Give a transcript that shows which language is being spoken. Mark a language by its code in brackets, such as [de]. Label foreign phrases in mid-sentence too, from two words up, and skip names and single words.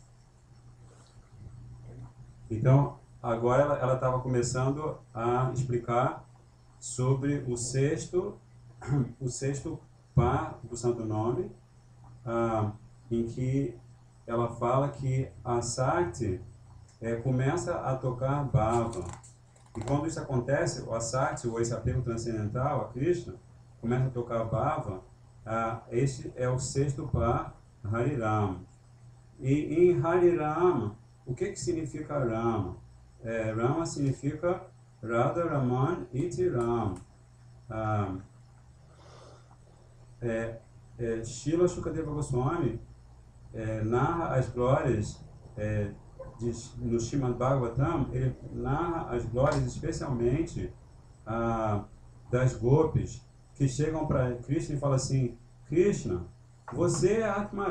[pt] Então, agora ela estava começando a explicar sobre o sexto par do Santo Nome, em que ela fala que a Sakti começa a tocar Bhava. E quando isso acontece, o Asakti, ou esse apego transcendental a Krishna, começa a tocar Bhava, este é o sexto par, Harirama. E em Harirama, o que significa Rama? Rama significa [sa] Radha Raman Iti Ram. [pt] Srila Shukadeva Goswami narra as glórias no Srimad Bhagavatam. Ele narra as glórias especialmente das gopis que chegam para Krishna e falam assim: Krishna, você é Atmarama.